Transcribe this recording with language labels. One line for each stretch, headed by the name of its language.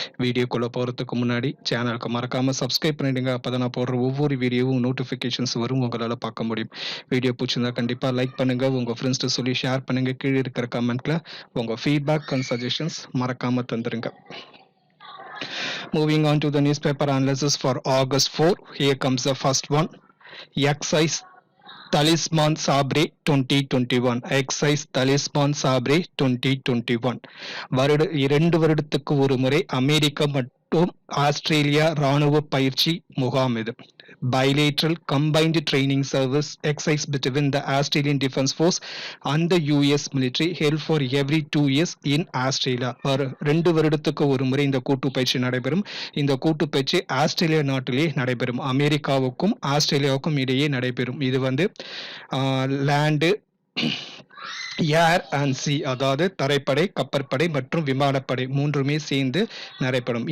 Tamil: வீடியோக்குள்ளே போகிறதுக்கு முன்னாடி சேனலுக்கு மறக்காமல் சப்ஸ்கிரைப் பண்ணிடுங்க. அப்போ தான் நான் போடுற ஒவ்வொரு வீடியோவும் நோட்டிஃபிகேஷன்ஸ் வரும், உங்களால் பார்க்க முடியும். வீடியோ பிடிச்சிருந்தா கண்டிப்பாக லைக் பண்ணுங்கள், உங்கள் ஃப்ரெண்ட்ஸ்ட்டு சொல்லி ஷேர் பண்ணுங்க. கீழே இருக்கிற கமெண்ட்ல உங்க ஃபீட்பேக் அண்ட் சஜஷன்ஸ் மறக்காம தந்துருங்க.
English: Moving on to the newspaper analysis for August 4. Here comes the first one. Excise Talisman Sabre 2021. Excise Talisman Sabre 2021.
Tamil: 2 வருடத்துக்கு ஒரு முறை அமெரிக்கா மற்றும் ஆஸ்திரேலியா ராணுவ பயிற்சி முகாம் இது.
English: Bilateral combined training service exercise between the Australian Defence Force and the US military held for every 2 years in Australia.
Tamil: 2 வருடத்துக்கு ஒரு முறை இந்த கூட்டு பயிற்சி நடைபெறும். இந்த கூட்டு பயிற்சி ஆஸ்திரேலியா நாட்டிலே நடைபெறும். அமெரிக்காவுக்கும் ஆஸ்திரேலியாவுக்கும் இடையே நடைபெறும். இது வந்து லேண்டு, ஏர் அண்ட் சி, அதாவது தரைப்படை, கப்பற்படை மற்றும் விமானப்படை மூன்றுமே சேர்ந்து நடைபெறும்.